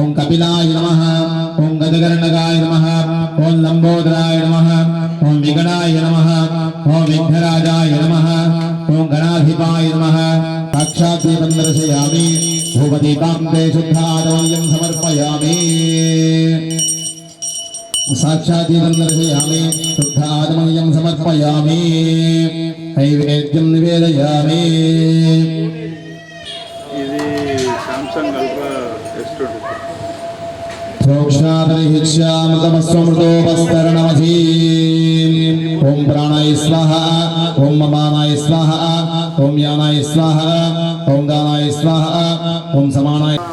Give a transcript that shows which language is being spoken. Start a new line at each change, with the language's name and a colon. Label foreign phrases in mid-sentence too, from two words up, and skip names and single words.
Sanskrit: कपिलाय नमः ॐ गजकर्णकाय नमः ॐ लम्बोदराय नमः ॐ विगणाय नमः ॐ विघ्नराजाय नमः ॐ गणाधिपाय नमः साक्षाद्दीपं दर्शयामि भूपदीपां ते शुद्धादवल्यं समर्पयामि साक्षादीपं दर्शयामि शुद्धादमयं समर्पयामि नैवेद्यं निवेदयामि
Telugu: ఇది సామ్సంగ్ అల్ట్రా S20
Sanskrit: प्रोक्षामृतमस्वमृतोपस्तरणमधि ॐ प्राणाय स्वाहा ॐ ममानाय स्वाहा ॐ यानाय स्वाहा ॐ दानाय स्वाहा ॐ समानाय